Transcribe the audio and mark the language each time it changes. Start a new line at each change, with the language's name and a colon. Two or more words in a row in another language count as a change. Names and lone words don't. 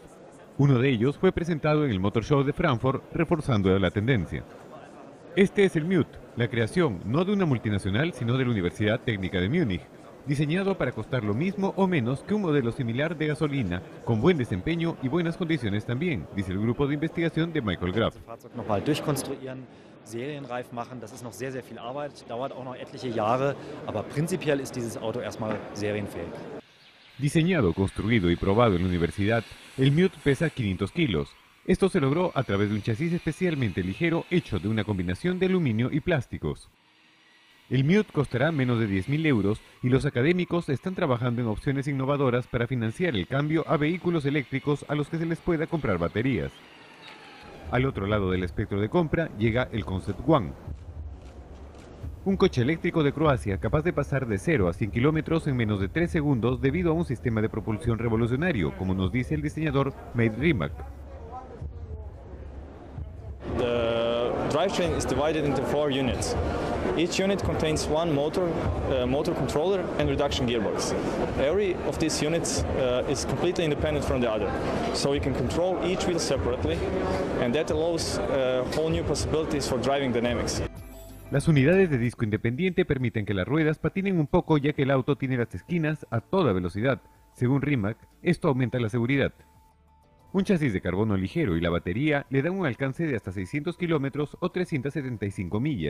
Spanish: Uno de ellos fue presentado en el Motor Show de Frankfurt, reforzando la tendencia. Este es el Mute, la creación no de una multinacional, sino de la Universidad Técnica de Múnich, diseñado para costar lo mismo o menos que un modelo similar de gasolina, con buen desempeño y buenas condiciones también, dice el grupo de investigación de Michael Graf.
German: Serienreif machen, das ist noch sehr viel Arbeit, dauert auch noch etliche Jahre, aber prinzipiell ist dieses Auto erstmal serienfähig.
Spanish: Diseñado, construido y probado en la universidad, el Mute pesa 500 kilos. Esto se logró a través de un chasis especialmente ligero hecho de una combinación de aluminio y plásticos. El Mute costará menos de 10.000 euros y los académicos están trabajando en opciones innovadoras para financiar el cambio a vehículos eléctricos a los que se les pueda comprar baterías. Al otro lado del espectro de compra llega el Concept One, un coche eléctrico de Croacia capaz de pasar de 0 a 100 kilómetros en menos de 3 segundos debido a un sistema de propulsión revolucionario, como nos dice el diseñador Matt Rimac.
English: The drivetrain is divided into 4 units. Each unit contains one motor controller and reduction gearbox. Every of these units is completely independent from the other, so you can control each wheel separately, and that allows whole new possibilities for driving dynamics.
Spanish: Las unidades de disco independiente permiten que las ruedas patinen un poco ya que el auto tiene las esquinas a toda velocidad. Según Rimac, esto aumenta la seguridad. Un chasis de carbono ligero y la batería le dan un alcance de hasta 600 kilómetros o 375 millas.